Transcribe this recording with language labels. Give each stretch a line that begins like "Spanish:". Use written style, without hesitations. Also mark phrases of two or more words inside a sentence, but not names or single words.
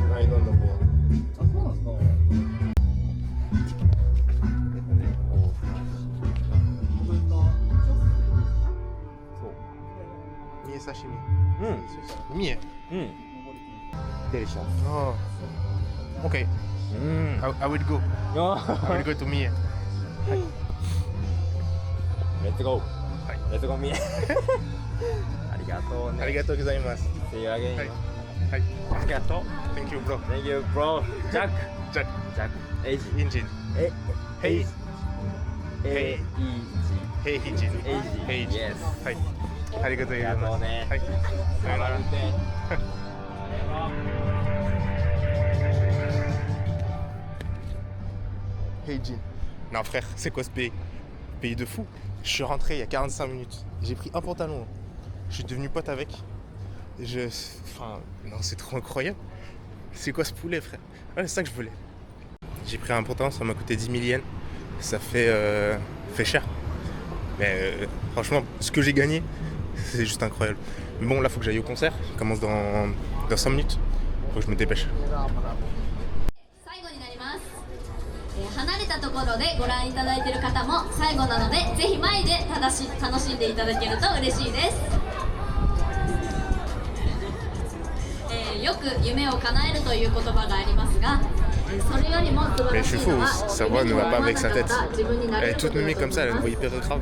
English: I don't know. Me.
Japanese: 刺身。うん。三重。うん。デリシャス。
English: Oh. Okay.
Japanese: うん。
English: I will go. I will go to 三重。 Let's go.
Japanese: はい。
English: Let's go
Japanese: 三重。ありがとうね。ありがとうございます。
English: See you again.
Japanese: はい。はい。ありがとう。
English: Thank you, bro. Thank you, bro.
Japanese: ジャック。
English: Jack.
Japanese: ジャック。エイジ。
English: Injin.
Japanese: え。
English: Hey.
Japanese: エイジ。
English: Hey, Injin.
Japanese: エイジ。
English: Hey, Injin. Yes.
Japanese: はい。ありがとうございありがとます。うね。はい。さよなら。Hey Jin.
French: Non frère, c'est quoi ce pays? Pays de fou. Je suis rentré il y a 45 minutes. J'ai pris un pantalon. Je suis devenu pote avec. Enfin, non, c'est trop incroyable. C'est quoi ce poulet, frère? Ouais, c'est ça que je voulais. J'ai pris un pantalon, ça m'a coûté 10 000 yens. Ça fait cher. Mais franchement, ce que j'ai gagné, c'est juste incroyable. Mais bon, là, faut que j'aille au concert. Il commence dans 5 minutes. Faut que je me dépêche.
Japanese: 最後になります。離れたところでご覧いただいている方も最後なので、ぜひ前で楽しんでいただけると嬉しいです。よく夢を叶えるという言葉がありますが、それよりも素晴
French: Mais
Japanese: ら
French: je
Japanese: し
French: suis
Japanese: い
French: fou,
Japanese: のは
French: sa voix ne va pas avec sa tête.
Japanese: 自分にな
French: Elle
Japanese: れ
French: est
Japanese: ること
French: toute
Japanese: だ
French: mimi
Japanese: と
French: comme ça, elle a
Japanese: 思
French: une
Japanese: い
French: voix
Japanese: ます。
French: hyper grave.